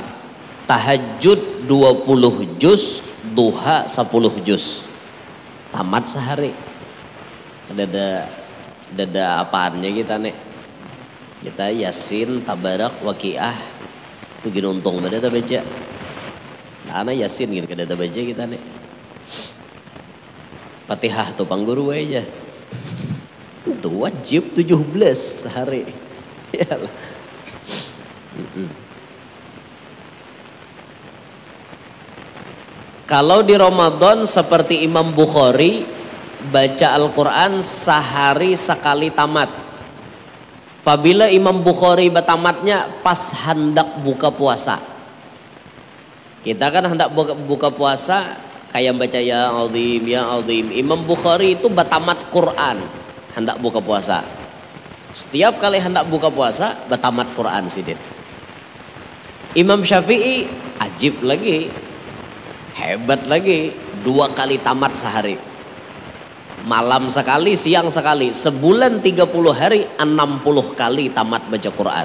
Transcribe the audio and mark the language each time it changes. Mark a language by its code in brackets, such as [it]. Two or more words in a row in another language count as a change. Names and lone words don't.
[bjn] Tahajud 20 juz, duha 10 juz. Tamat sehari. Ada apaannya kita nih. Kita Yasin, Tabarak, Waqiah. Itu gini untung pada baca. Ana Yasin gini kada baca kita nih. Fatihah tuh pangguru aja. Itu wajib 17 sehari. Yalah. Kalau di Ramadan seperti Imam Bukhari baca Al-Quran sehari sekali tamat. Apabila Imam Bukhari bertamatnya pas hendak buka puasa. Kita kan hendak buka puasa kayak baca [ar] يا عظيم يا عظيم. [bjn] Imam Bukhari itu bertamat Quran hendak buka puasa. Setiap kali hendak buka puasa bertamat Quran sidit. Imam Syafi'i ajib lagi, hebat lagi, 2 kali tamat sehari. Malam sekali, siang sekali, sebulan 30 hari 60 kali tamat baca Quran.